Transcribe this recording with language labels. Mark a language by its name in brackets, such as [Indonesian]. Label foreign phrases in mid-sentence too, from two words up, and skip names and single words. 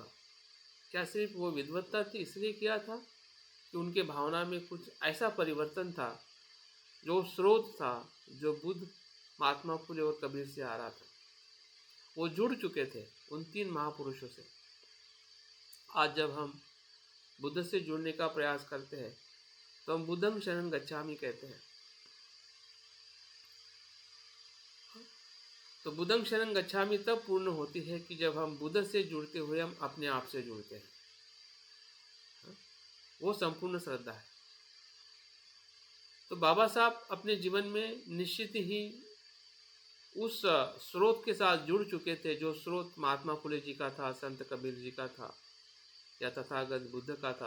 [Hindi] क्या सिर्फ वो विद्वत्ता थी इसलिए किया था, कि उनके भावना में कुछ ऐसा परिवर्तन था, जो स्रोत था, जो बुद्ध, महात्मा फुले और कबीर से आ रहा था? वो जुड़ चुके थे उन तीन महापुरुषों से। आज जब हम बुद्ध से जुड़ने का प्रयास करते हैं तो हम [Pali] बुद्धं शरणं गच्छामि [Hindi] कहते हैं। तो [Pali] बुद्धं शरणं गच्छामि [Hindi] तब पूर्ण होती है कि जब हम बुद्ध से जुड़ते हुए हम अपने आप से जुड़ते हैं। वो संपूर्ण श्रद्धा है। तो बाबा साहब अपने जीवन में निश्चित ही उस स्रोत के साथ जुड़ चुके थे, जो स्रोत महात्मा फुले जी का था, संत कबीर जी का था, या तथागत बुद्ध का था।